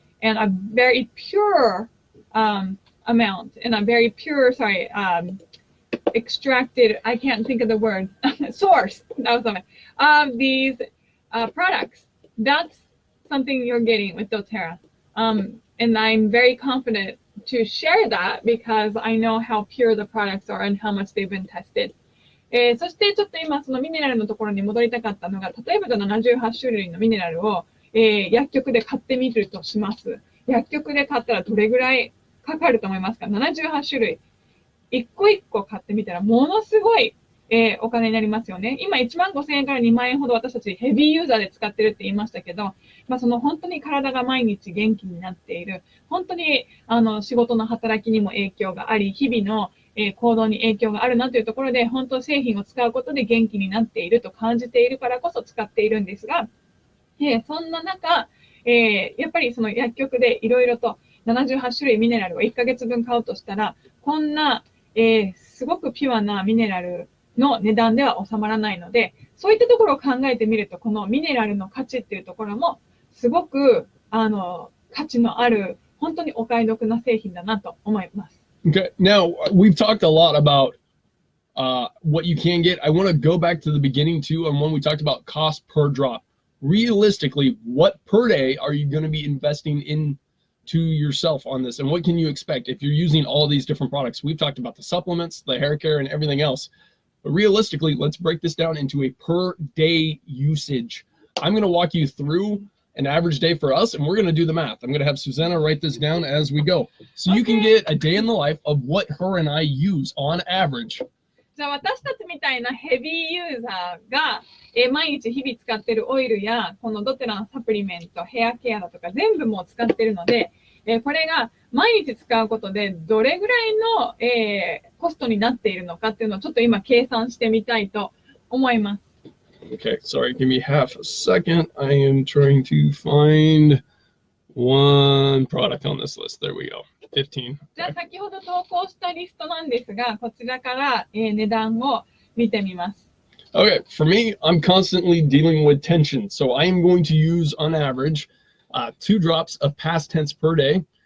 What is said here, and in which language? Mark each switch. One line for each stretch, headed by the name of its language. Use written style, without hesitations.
English: and a very pure amount, and a very pure, extracted, I can't think of the word, source, that was something, of these products. That's something you're getting with doterra. And I'm very confident to share that because I know how pure the products are and how much they've been tested.
Japanese: そしてちょっと今そのミネラルのところに戻りたかったのが、例えばじゃあ78種類のミネラルを、薬局で買ってみるとします。薬局で買ったらどれぐらいかかると思いますか？78 種類。一個一個買ってみたらものすごい、お金になりますよね。今15,000円から2万円ほど私たちヘビーユーザーで使ってるって言いましたけど、その本当に体が毎日元気になっている、本当に仕事の働きにも影響があり、日々の行動に影響があるなというところで、本当製品を使うことで元気になっていると感じているからこそ使っているんですが、そんな中、やっぱりその薬局でいろいろと78種類ミネラルを1ヶ月分買うとしたら、こんな、すごくピュアなミネラルの値段では収まらないので、そういったところを考えてみると、このミネラルの価値っていうところもすごく価値のある、本当にお買い得な製品だなと思います。
English: Okay, now we've talked a lot about what you can get. I want to go back to the beginning too, and when we talked about cost per drop. Realistically, what per day are you going to be investing into yourself on this, and what can you expect if you're using all these different products? We've talked about the supplements, the hair care, and everything else. But realistically, let's break this down into a per day usage. I'm going to walk you through an average day for us, and we're going to do the math. I'm going to have Susanna write this down as we go. So you can get a day in the life of what her and I use on average.
Japanese: じゃあ私たちみたいなヘビーユーザーが、毎日日々使ってるオイルやこのドテラのサプリメント、ヘアケアだとか全部もう使ってるので、これが毎日使うことでどれぐらいの、コストになっているのかっていうのをちょっと今計算してみたいと思います。
English: Okay, sorry, give me half a second. I am trying to find one product on this list. There we go. 15.
Japanese: じゃあ先ほど投稿したリストなんですが、こちらから、値段を見てみます。
English: Okay, for me, I'm constantly dealing with tension. So I am going to use, on average, 2 drops of past tense per day.